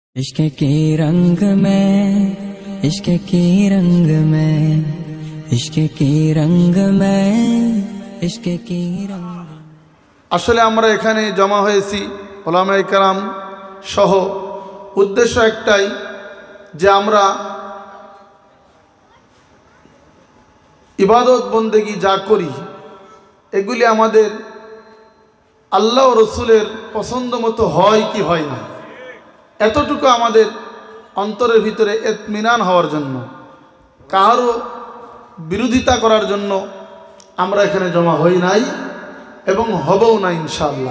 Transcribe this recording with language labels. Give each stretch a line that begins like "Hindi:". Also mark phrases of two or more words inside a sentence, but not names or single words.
Hindi: इश्क के रंग में, इश्क के रंग में, इश्क के रंग में, इश्क के रंग।
Bangla: আসলে আমরা এখানে জমা হয়েছি উলামায়ে কেরাম সহ উদ্দেশ্য একটাই যে আমরা ইবাদত বন্দেগী যা করি এগুলি আমাদের আল্লাহ ও রসুলের পছন্দ মতো হয় কি হয় না, এতটুকু আমাদের অন্তরের ভিতরে ইতমিনান হওয়ার জন্য, কারো বিরোধিতা করার জন্য আমরা এখানে জমা হই নাই এবং হবও না ইনশাআল্লাহ।